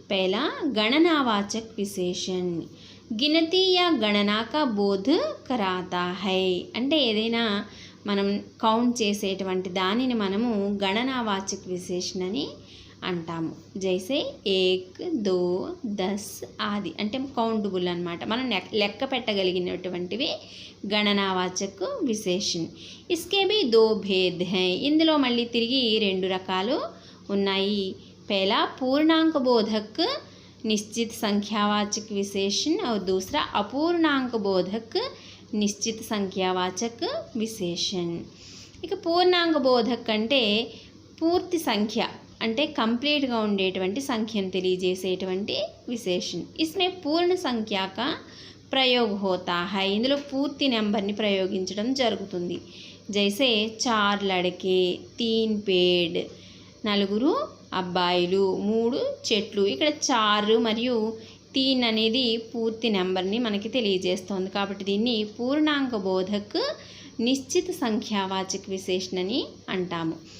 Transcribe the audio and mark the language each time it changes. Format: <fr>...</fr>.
<hi>पहला गणनावाचक विशेषण गिनती या गणना का बोध कराता है</hi> <te>అంటే ఏదైనా మనం కౌంట్ చేసేటువంటి దానిని మనము గణనావాచక విశేషణ అని అంటాము।</te> <hi>జైసే</hi> <te>1 2 10 ఆది అంటే కౌంటబుల్ అన్నమాట, మనం లెక్క పెట్టగలిగినటువంటివి గణనావాచక విశేషణ।</te> <hi>ఇస్కే భీ 2 भेद हैं</hi> <te>ఇందులో మళ్ళీ తిరిగి 2 రకాలు ఉన్నాయి।</te> <hi>पहला पूर्णांक बोधक निश्चित संख्यावाचक विशेषण और दूसरा अपूर्णांक बोधक निश्चित संख्यावाचक विशेषण।</hi> <te>ఇక పూర్ణాంక బోధక్ అంటే పూర్తి సంఖ్య అంటే కంప్లీట్గా ఉండేటువంటి సంఖ్యను తెలియజేసేటువంటి విశేషణ।</te> <hi>इसमें पूर्ण संख्या का प्रयोग होता है</hi> <te>ఇందులో పూర్తి నెంబర్ని ప్రయోగించడం జరుగుతుంది।</te> <hi>జైసే 4 లड़के 3 पेड़</hi> <te>4 అబ్బాయిలు 3 చెట్లు। ఇక్కడ 4 మరియు 3 అనేది పూర్తి నెంబర్ని మనకి తెలియజేస్తుంది కాబట్టి దీన్ని పూర్ణాంక బోధక్ నిశ్చిత సంఖ్యావాచక విశేషణ అని అంటాము।</te>